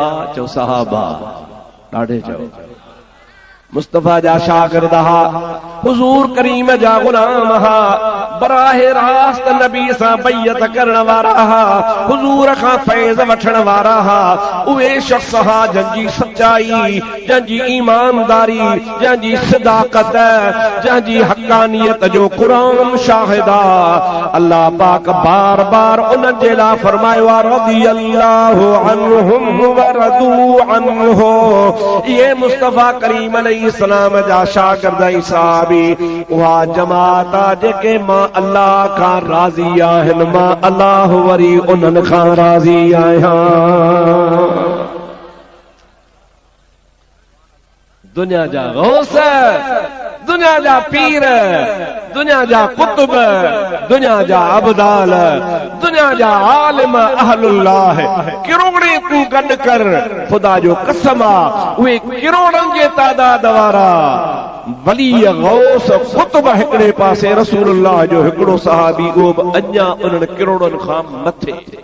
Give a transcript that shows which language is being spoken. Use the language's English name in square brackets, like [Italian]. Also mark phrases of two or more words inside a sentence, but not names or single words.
[Sindhi] चओ सहाबा, ॾाढे चओ मुस्तफ़ा जा शागिर्द हा, हुज़ूर करीम जा ग़ुलाम हा, बराहे रास्त नबी सां बैयत करण वारा हा, हुज़ूर खां फैज़ वठण वारा हा। उहे शख्स हा जंहिंजी सच्चाई, जंहिंजी ईमानदारी, जंहिंजी सिदाकत, जंहिंजी हक़ानियत जो क़ुरान शाहिद आहे। अल्लाह पाक बार बार उन्हनि जे लाइ फरमायो आहे, [Arabic] رضي الله عنهم ورضوا عنه. [Sindhi] इहे मुस्तफ़ा करीम इस्लाम जा शागिर्द ऐं सहाबी उहा जमात आहे जेके मां अल्लाह खां राज़ी आहिनि, मां अल्लाह वरी उन्हनि खां राज़ी आहियां। दुनिया जा गौस, दुनिया जा पीर, दुनिया जा कुतुब, दुनिया जा अबदाल, दुनिया जा आलिम अहलुल्लाह किरोड़े तूं गॾु कर, ख़ुदा जो कसम आहे उहे किरोड़नि जे तादाद वारा वली गौस कुतुब हिकिड़े पासे, रसूलुल्लाह जो हिकिड़ो सहाबी उहो बि अञा उन्हनि किरोड़नि खां मथे।